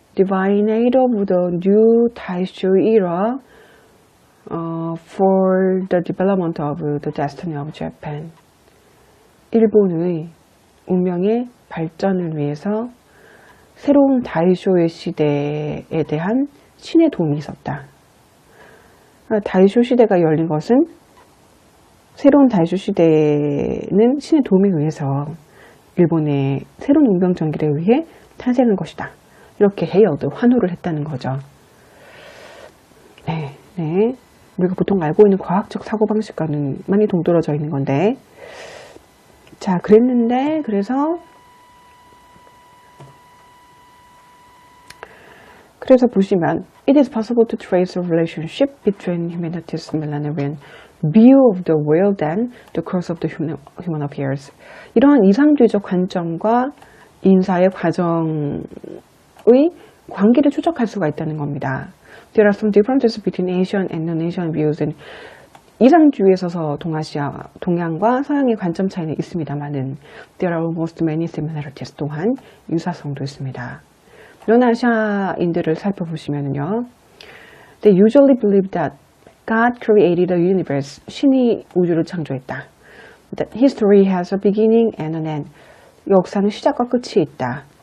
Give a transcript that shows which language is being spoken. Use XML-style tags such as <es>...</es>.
<en>Divine aid of the new Taisho era for the development of the destiny of Japan.</en> <ko>일본의 운명의 발전을 위해서 새로운 다이쇼의 시대에 대한 신의 도움이 있었다. 다이쇼 시대가 열린 것은 새로운 다이쇼 시대는 신의 도움에 의해서 일본의 새로운 운명 전기에 의해 탄생한 것이다. 이렇게 헤어드 환호를 했다는 거죠. 네. 우리가 보통 알고 있는 과학적 사고방식과는 많이 동떨어져 있는 건데 자, 그래서 보시면</ko> <en>It is possible to trace a relationship between humanity's millenarian view of the world and the course of the human affairs.</en> <ko>이러한 이상주의적 관점과 인사의 과정의 관계를 추적할 수가 있다는 겁니다.</ko> <en>There are some differences between Asian and non-Asian views.</en> <ko>이상주의에 있어서 동양과 서양의 관점 차이는 있습니다만은</ko> <en>There are almost many similarities.</en> <ko>또한 유사성도 있습니다. 연아시아인들을 살펴보시면요.</ko> <en>They usually believe that God created the universe.</en> <ko>신이 우주를 창조했다.</ko> <en>That history has a beginning and an end.</en> <ko>역사는 시작과 끝이 있다.</ko>